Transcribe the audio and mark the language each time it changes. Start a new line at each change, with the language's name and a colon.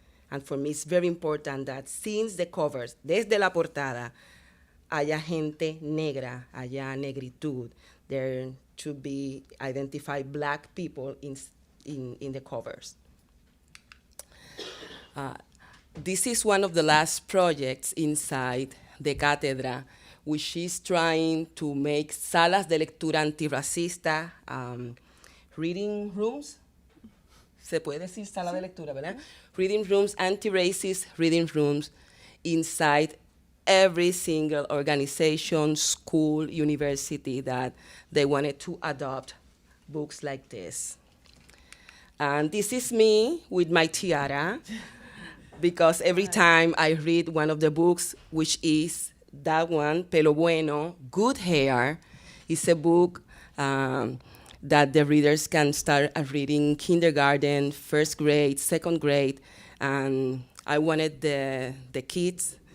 English: And for me, it's very important that since the covers,
Spanish: desde la portada, haya gente negra, haya negritud,
English: there should be identified Black people in the covers. This is one of the last projects inside the Cátedra, which is trying to make
Spanish: salas de lectura antirracista,
English: reading rooms.
Spanish: Se puede decir sala de lectura, ¿verdad?
English: Reading rooms, anti-racist reading rooms inside every single organization, school, university that they wanted to adopt books like this. And this is me with my tiara, because every time I read one of the books, which is that one, Pelo Bueno, Good Hair, is a book that the readers can start reading kindergarten, first grade, second grade, and I wanted the kids,